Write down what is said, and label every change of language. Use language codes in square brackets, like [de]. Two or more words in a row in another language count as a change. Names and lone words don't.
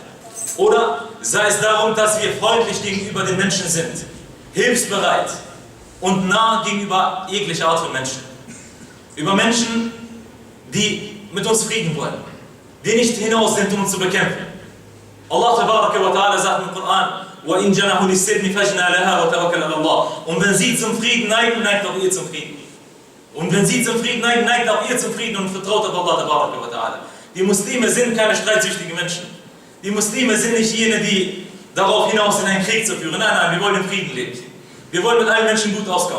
[de] Oder sei es darum, dass wir freundlich gegenüber den Menschen sind, hilfsbereit und nah gegenüber jeglicher Art von Menschen. Über Menschen, die mit uns Frieden wollen, die nicht hinaus sind, um uns zu bekämpfen. Allah ta'ala sagt im Koran, [ar] وَإِنْ جَنَحُ لِلسِّلْمِ فَجْنَا لَهَا وَتَوَكَّلْ عَلَى اللَّهِ. [de] Und wenn sie zum Frieden neigen, neigt auch ihr zum Frieden. Und wenn sie zum Frieden neigen, neigt auch ihr zum Frieden und vertraut auf Allah ta'ala. Die Muslime sind keine streitsüchtigen Menschen. Die Muslime sind nicht jene, die darauf hinaus sind, einen Krieg zu führen. Nein, nein, wir wollen im Frieden leben. Wir wollen mit allen Menschen gut auskommen.